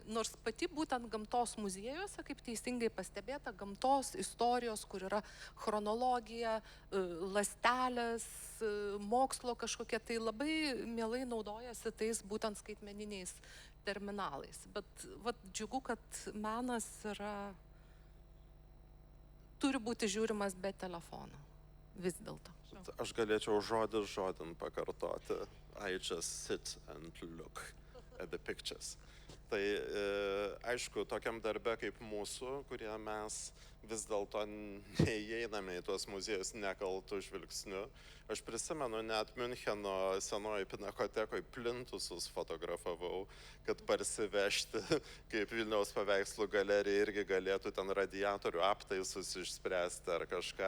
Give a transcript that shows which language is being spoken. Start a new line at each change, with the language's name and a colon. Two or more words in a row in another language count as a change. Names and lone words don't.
Lithuanian: Nors pati būtent gamtos muziejuose, kaip teisingai pastebėta, gamtos istorijos, kur yra chronologija, ląstelės, mokslo kažkokie, tai labai mielai naudojasi tais būtent skaitmeniniais terminalais. Bet džiugu, kad menas turi būti žiūrimas be telefono. Vis dėlto. Aš galėčiau žodin pakartoti.
English: I just sit and look at the pictures.
Lithuanian: Tai aišku, tokiam darbe kaip mūsų, kurie mes vis dėlto neįeiname į tuos muziejus nekaltų žvilgsniu. Aš prisimenu, net Müncheno senoji pinakotekoje plintusus fotografavau, kad parsivežti, kaip Vilniaus paveikslų galerija irgi galėtų ten radiatorių aptaisus išspręsti ar kažką.